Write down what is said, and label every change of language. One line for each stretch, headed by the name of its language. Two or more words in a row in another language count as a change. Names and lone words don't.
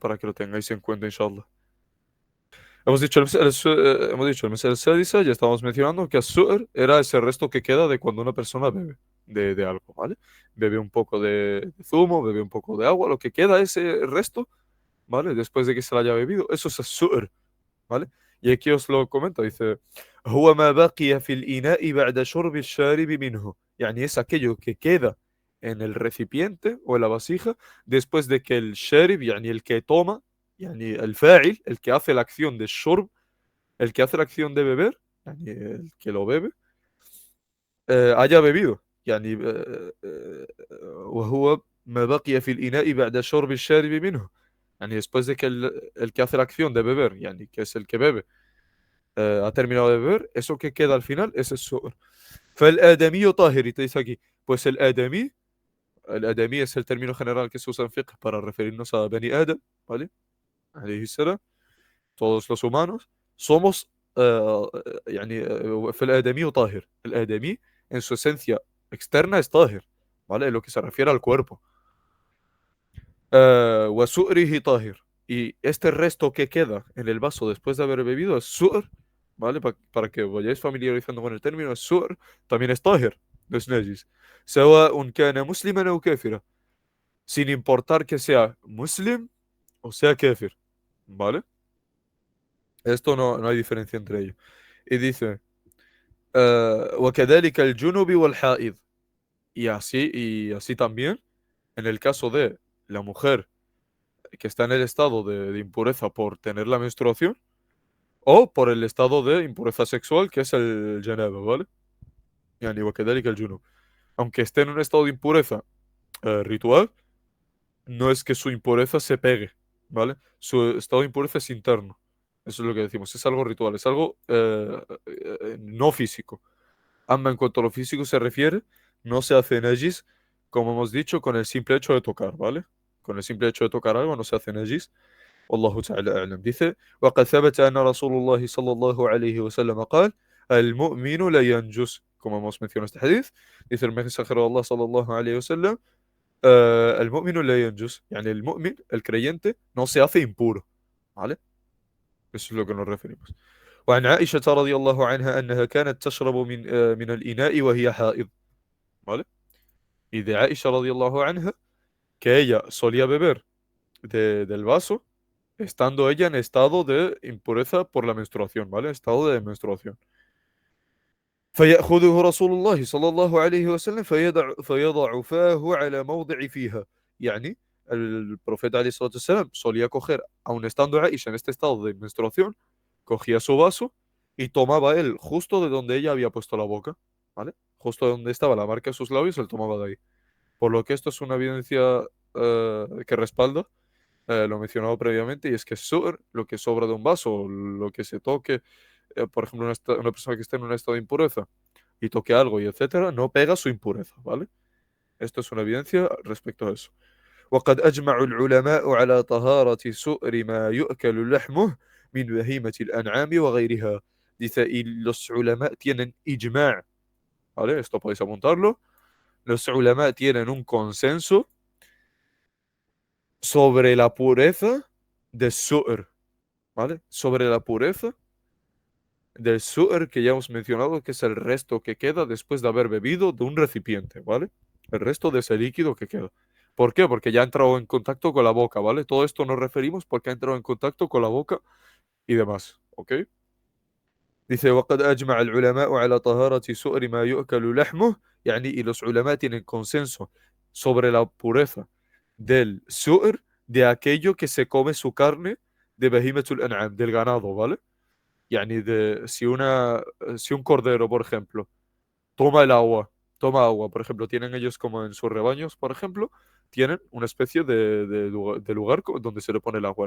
Spanish: Para que lo tengáis en cuenta, inshallah. Hemos dicho el mesel sádiza, ya estábamos mencionando que azúcar era ese resto que queda de cuando una persona bebe de algo, ¿vale? Bebe un poco de zumo, bebe un poco de agua, lo que queda ese resto, ¿vale? Después de que se lo haya bebido, eso es azúcar. ¿Vale? Y aquí os lo comento, dice,
Arabic: هو ما بقي في الإناء بعد شرب الشارب منه.
Spanish: يعني es aquello que queda en el recipiente o en la vasija después de que el sharib, يعني el que toma,
Arabic: يعني الفاعل,
Spanish: el que hace la acción de shurb, el que hace la acción de beber, يعني el que lo bebe, haya bebido.
Arabic: يعني وهو ما بقي في الإناء بعد شرب الشارب منه.
Spanish: يعني después de que el que hace la acción de beber, يعني que es el que bebe, ha terminado de beber, eso que queda al final es el su'r.
Arabic: فالآدمي طاهر,
Spanish: y te dice aquí, pues el ademí es el término general que se usa en fiqh para referirnos a
Arabic: بني آدم,
Spanish: ¿vale?
Arabic: عليه السلام,
Spanish: todos los humanos, somos,
Arabic: يعني, فالآدمي طاهر.
Spanish: El ademí en su esencia externa es طاهر, ¿vale? En lo que se refiere al cuerpo.
Arabic: وسؤره طاهر.
Spanish: Y este resto que queda en el vaso después de haber bebido es su'r, ¿vale? Para que vayáis familiarizando con el término, es su'r, también es طاهر, no es najis.
Arabic: سواء كان مسلما أو كافرا,
Spanish: sin importar que sea muslim o sea kafir, ¿vale? Esto no hay diferencia entre ellos. Y dice,
Arabic: وكذلك الجنوب والحائض.
Spanish: Y así también, en el caso de la mujer que está en el estado de impureza por tener la menstruación o por el estado de impureza sexual, que es el janaba, ¿vale?
Arabic: Yani وكذلك الجنوب.
Spanish: Aunque esté en un estado de impureza ritual, no es que su impureza se pegue, ¿vale? Su estado de impureza es interno. Eso es lo que decimos. Es algo ritual, es algo no físico. Amba en cuanto a lo físico se refiere, no se hace najis, como hemos dicho, con el simple hecho de tocar, ¿vale? Con el simple hecho de tocar algo no se hace najis.
Arabic: والله تعالى أعلم. Dice, وقد ثبت أن رسول الله صلى الله عليه وسلم قال المؤمن لا ينجس.
Spanish: Como hemos mencionado este hadith, dice el mensajero de Allah
Arabic: صلى الله عليه وسلم, المؤمن لا ينجس.
Spanish: يعني el mu'min, el creyente, no se hace impuro, ¿vale? Eso es lo que nos referimos.
Arabic: وعن عائشة رضي الله عنها أنها كانت تشرب من الإناء وهي حائض,
Spanish: ¿vale? Y de Aisha
Arabic: رضي الله عنها,
Spanish: que ella solía beber del vaso estando ella en estado de impureza por la menstruación, ¿vale? Estado de menstruación.
Arabic: فيأخذه رسول الله صلى الله عليه وسلم فيضع فاه على موضع فيها.
Spanish: يعني el profeta
Arabic: عليه الصلاة والسلام
Spanish: solía coger, aun estando Aisha en este estado de menstruación, cogía su vaso y tomaba él justo de donde ella había puesto la boca, ¿vale? Justo donde estaba la marca de sus labios, él tomaba de ahí. Por lo que esto es una evidencia que respalda lo mencionado previamente, y es que lo que sobra de un vaso, lo que se toque, por ejemplo, una persona que esté en un estado de impureza y toque algo y etcétera, no pega su impureza, ¿vale? Esto es una evidencia respecto a eso.
Arabic: وقد أجمع العلماء على طهارة سؤر ما يؤكل لحمه من بهيمة الأنعام وغيرها.
Spanish: Dice, y los ulama tienen ijma', ¿vale? Esto podéis apuntarlo. Los ulama tienen un consenso sobre la pureza de su'r, ¿vale? Sobre la pureza del su'r que ya hemos mencionado, que es el resto que queda después de haber bebido de un recipiente, ¿vale? El resto de ese líquido que queda. ¿Por qué? Porque ya ha entrado en contacto con la boca, ¿vale? Todo esto nos referimos porque ha entrado en contacto con la boca y demás, ¿ok? Dice,
Arabic: وقد أجمع العلماء على طهارة سؤر ما يؤكل لحمه, يعني,
Spanish: y los ulama tienen consenso sobre la pureza del su'r, de aquello que se come su carne, de
Arabic: بهيمة الأنعام,
Spanish: del ganado, ¿vale? Yani si un cordero, por ejemplo, toma el agua, toma agua, por ejemplo, tienen ellos como en sus rebaños, por ejemplo, tienen una especie de lugar donde se le pone el agua, ¿no?